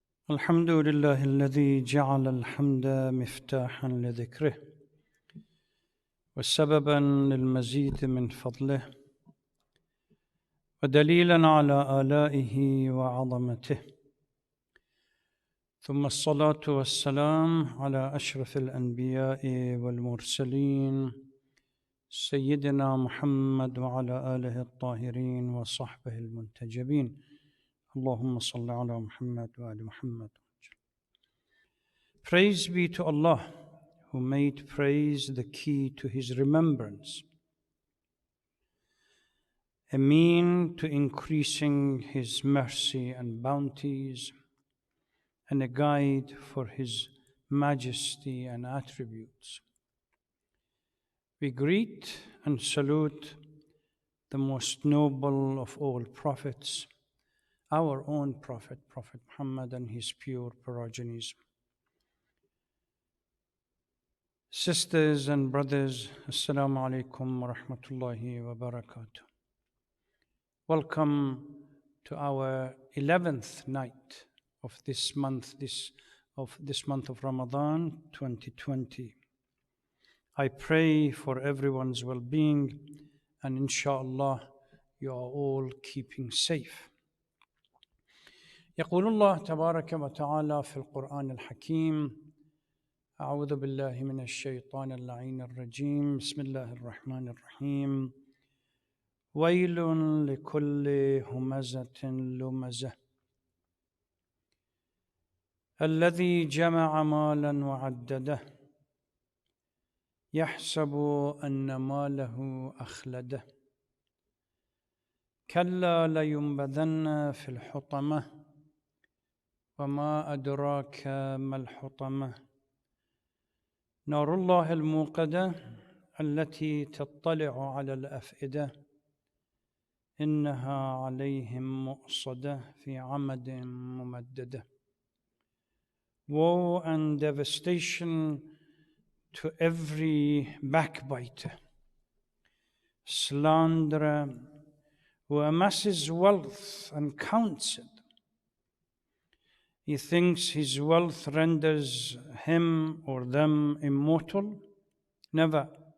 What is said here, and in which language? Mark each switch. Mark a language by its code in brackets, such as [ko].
[ar] الحمد لله الذي جعل الحمد مفتاحا لذكره وسببا للمزيد من فضله ودليلا على آلائه وعظمته، ثم الصلاة والسلام على أشرف الأنبياء والمرسلين سيدنا محمد وعلى آله الطاهرين وصحبه المنتجبين. اللهم صل على محمد وآل محمد. [en] Praise be to Allah, who made praise the key to His remembrance, a mean to increasing His mercy and bounties, and a guide for His majesty and attributes. We greet and salute the most noble of all prophets, our own Prophet, Prophet Muhammad, and his pure progenies. Sisters and brothers, Assalamu alaikum wa rahmatullahi wa barakatuh. Welcome to our 11th night of this month of Ramadan 2020. I pray for everyone's well-being, and inshallah you are all keeping safe. [ar] يقول الله تبارك وتعالى في القرآن الحكيم: أعوذ بالله من الشيطان اللعين الرجيم، بسم الله الرحمن الرحيم. ويل لكل همزة لمزة الذي جمع مالا وعدده يحسب أن ماله أخلده كلا لينبذن في الحطمة وما أدراك ما الحطمة نار الله الموقدة التي تطلع على الأفئدة إنها عليهم مؤصدة في عمد ممددة. [en] Woe and devastation to every backbiter, slanderer, who amasses wealth and counts it. He thinks his wealth renders him or them immortal. Never.